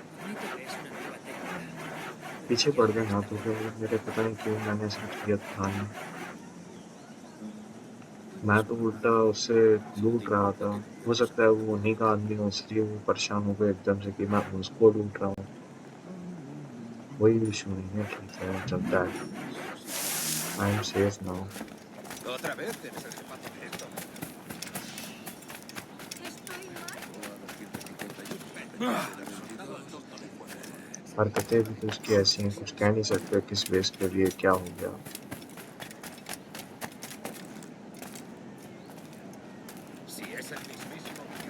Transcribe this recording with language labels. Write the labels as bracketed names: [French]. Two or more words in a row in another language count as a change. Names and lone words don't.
[Hindi] पीछे पड़ गए ना तो फिर मेरे पता नहीं क्यों मैंने ऐसा किया था नहीं। मैं तो उल्टा उससे लूट रहा था। हो सकता है वो उन्हीं का आदमी हो, इसलिए वो परेशान हो गए एकदम से कि मैं उसको लूट रहा हूँ। कोई इशू नहीं है, ठीक है, चलता है। [English] I am safe now. [Spanish] Otra vez tienes el zapato directo. [Hindi] हरकतें भी तो उसकी ऐसी हैं, कुछ कह नहीं सकते किस बेस के लिए क्या हो गया। [Spanish] Si es el mismísimo.